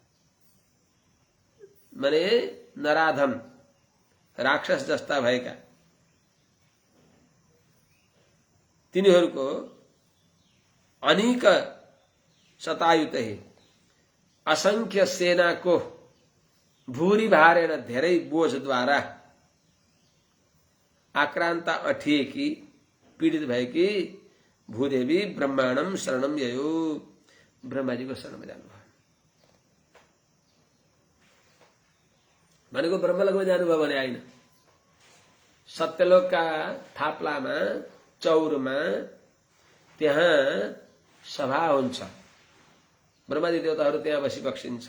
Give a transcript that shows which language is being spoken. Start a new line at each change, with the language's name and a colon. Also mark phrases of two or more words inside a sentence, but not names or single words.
Nepali: माने नराधम राक्षस जस्ता भएका तिनीहरूको अनेक शतायुतै असंख्य सेनाको
Sanskrit: भूरी भारेण
Nepali: धेरै बोझद्वारा आक्रान्ता अठिएकी पीडित भएकी भूदेवी
Sanskrit: ब्रह्माण्डम शरणम ययो,
Nepali: ब्रह्माजीको शरणमा जानुभयो। भनेको ब्रह्मलोकमा जानुभयो भने होइन, सत्यलोकका थाप्लामा चौरमा त्यहाँ सभा हुन्छ, ब्रह्मादि देवताहरू त्यहाँ बसी बक्सिन्छ।